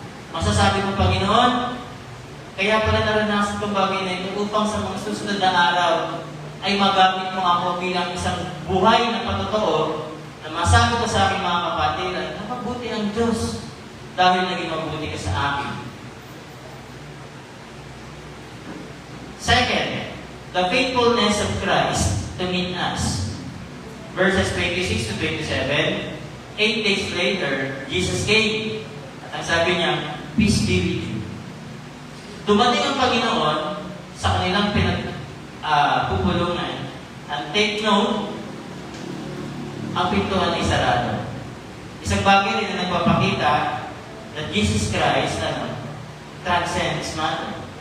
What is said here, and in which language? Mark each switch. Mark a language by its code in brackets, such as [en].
[tl] Masasabi mo, Panginoon, kaya pala naranasan itong bagay na ito upang sa mga susunod na araw ay magamit mo ako bilang isang buhay na patotoo na masabi ko sa aking mga kapatid ay mabuti ang Diyos dahil naging mabuti ka sa akin. [en] Second, the faithfulness of Christ to meet us. Verses 26 to 27, 8 days later, Jesus came. [tl] At ang sabi niya, [en] peace be with you. [tl] Dumating ang Panginoon sa kanilang pupulungan. [en] And take note, [tl] ang pintuan ay sarado. Isang bagay rin na nagpapakita [en] that Jesus Christ transcends matter.